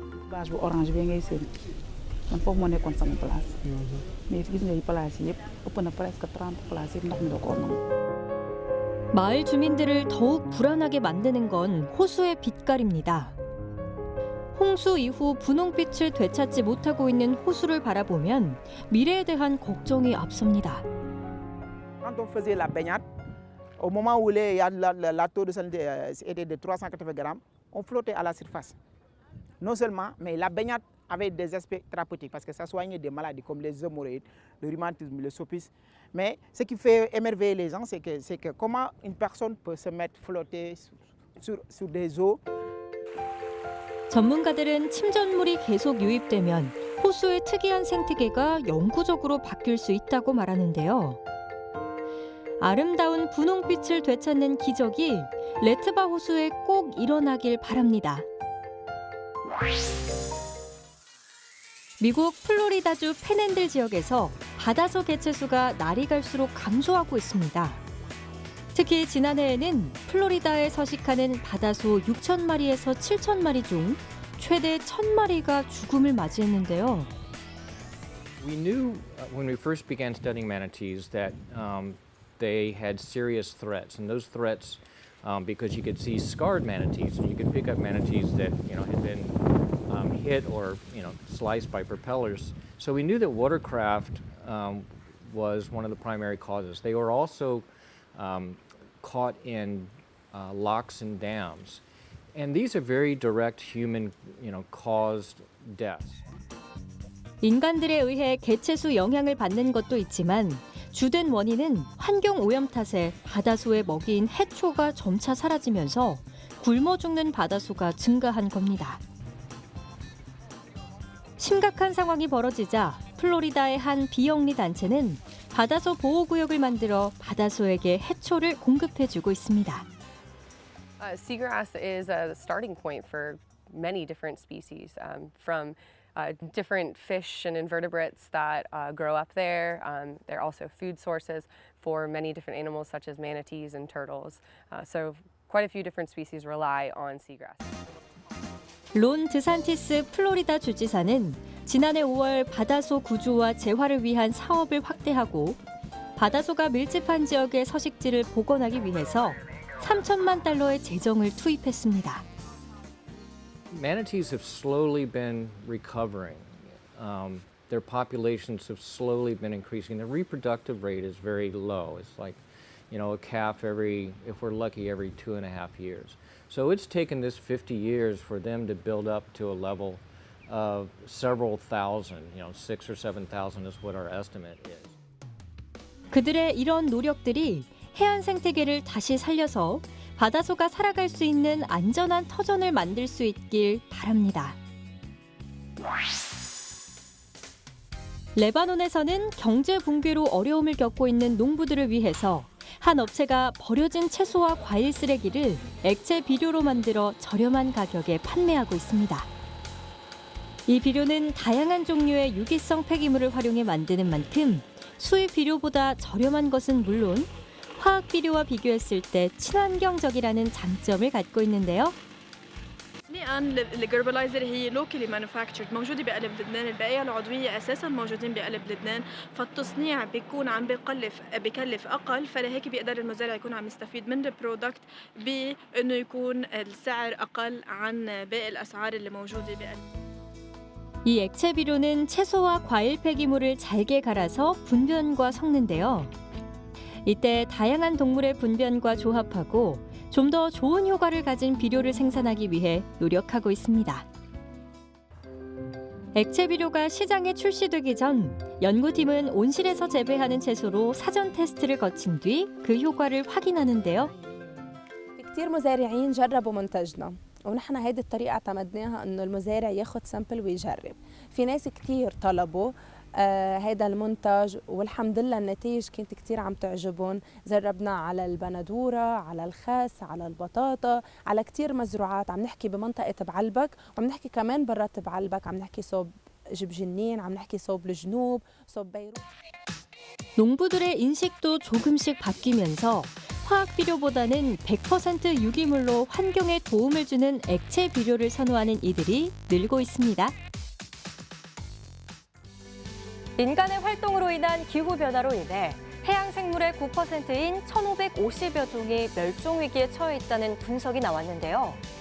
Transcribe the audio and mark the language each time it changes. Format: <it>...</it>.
<wo>bâche bu orange bi ngay seen man foofu moo nekkoon sama place mais gis nga yi place yi yëpp ëpp na presque 30 places yëpp ndox mi da koo nangu.</wo> <ko>마을 주민들을 더욱 불안하게 만드는 건 호수의 빛깔입니다. 홍수 이후 분홍빛을 되찾지 못하고 있는 호수를 바라보면 미래에 대한 걱정이 앞섭니다.</ko> <fr>Quand on faisait la baignade, au moment où la taux de salinité était de 380 grammes, on flottait à la surface. Non seulement, mais la baignade avait des aspects thérapeutiques parce que ça soignait des maladies comme les hémorroïdes, le rhumatisme, le sopisme. Mais ce qui fait émerveiller les gens, c'est que comment une personne peut se mettre flotter sur des eaux.</fr> <ko>전문가들은 침전물이 계속 유입되면 호수의 특이한 생태계가 영구적으로 바뀔 수 있다고 말하는데요. 아름다운 분홍빛을 되찾는 기적이 레트바 호수에 꼭 일어나길 바랍니다. 미국 플로리다주 팬핸들 지역에서 바다소 개체수가 날이 갈수록 감소하고 있습니다. 특히 지난해에는 플로리다에 서식하는 바다소 6,000마리에서 7,000마리 중 최대 1,000마리가 죽음을 맞이했는데요.</ko> <en>We knew when we first began studying manatees that they had serious threats, and those threats, because you could see scarred manatees, and you could pick up manatees that had been hit or sliced by propellers. So we knew that watercraft was one of the primary causes. They were also caught in locks and dams, and these are very direct human, caused deaths.</en> <ko>인간들에 의해 개체수 영향을 받는 것도 있지만 주된 원인은 환경 오염 탓에 바다소의 먹이인 해초가 점차 사라지면서 굶어 죽는 바다소가 증가한 겁니다. 심각한 상황이 벌어지자 플로리다의 한 비영리 단체는 바다소 보호구역을 만들어 바다소에게 해초를 공급해주고 있습니다.</ko> <en>Seagrass is a starting point for many different species, from different fish and invertebrates that grow up there. They're also food sources for many different animals such as manatees and turtles. So quite a few different species rely on seagrass.</en> <ko>론 드산티스 플로리다 주지사는 지난해 5월 바다소 구조와 재활을 위한 사업을 확대하고 바다소가 밀집한 지역의 서식지를 복원하기 위해서 3천만 달러의 재정을 투입했습니다.</ko> <en>Manatees have slowly been recovering. Their populations have slowly been increasing. The reproductive rate is very low. It's like, a calf if we're lucky, every 2.5 years. So it's taken this 50 years for them to build up to a level of several thousand, 6,000 or 7,000 is what our estimate is.</en> <ko>그들의 이런 노력들이 해안 생태계를 다시 살려서 바다소가 살아갈 수 있는 안전한 터전을 만들 수 있길 바랍니다. 레바논에서는 경제 붕괴로 어려움을 겪고 있는 농부들을 위해서 한 업체가 버려진 채소와 과일 쓰레기를 액체 비료로 만들어 저렴한 가격에 판매하고 있습니다. 이 비료는 다양한 종류의 유기성 폐기물을 활용해 만드는 만큼 수입 비료보다 저렴한 것은 물론 화학 비료와 비교했을 때 친환경적이라는 장점을 갖고 있는데요.</ko> <ar>الآن الجربلايزر هي</ar> <en>locally manufactured</en> <ar>موجودة بقلب لبنان، البقايا العضوية أساساً موجودين بقلب لبنان، فالتصنيع بيكون عم بكلف أقل، فلهيك بيقدر المزارع يكون عم يستفيد من البرودكت بإنه يكون السعر أقل عن باقي الأسعار اللي موجودة بقلب.</ar> <ko>이 액체 비료는 채소와 과일 폐기물을 잘게 갈아서 분변과 섞는데요. 이때 다양한 동물의 분변과 조합하고 좀 더 좋은 효과를 가진 비료를 생산하기 위해 노력하고 있습니다. 액체 비료가 시장에 출시되기 전 연구팀은 온실에서 재배하는 채소로 사전 테스트를 거친 뒤 그 효과를 확인하는데요.</ko> <ar>كثير مزارعين جربوا منتجنا ونحن هيدي الطريقة اعتمدناها انه المزارع ياخذ سامبل ويجرب. في ناس كثير طلبوا هذا المنتج والحمد لله النتائج كانت كثير عم تعجبهم. جربنا على البندورة، على الخس، على البطاطا، على كثير مزروعات. عم نحكي بمنطقة بعلبك وعم نحكي كمان برات بعلبك. عم نحكي صوب جبجنين، عم نحكي صوب الجنوب، صوب بيروت.</ar> <ko>농부들의 인식도 조금씩 바뀌면서 화학 비료보다는 100% 유기물로 환경에 도움을 주는 액체 비료를 선호하는 이들이 늘고 있습니다. 인간의 활동으로 인한 기후변화로 인해 해양 생물의 9%인 1,550여 종이 멸종 위기에 처해 있다는 분석이 나왔는데요.</ko>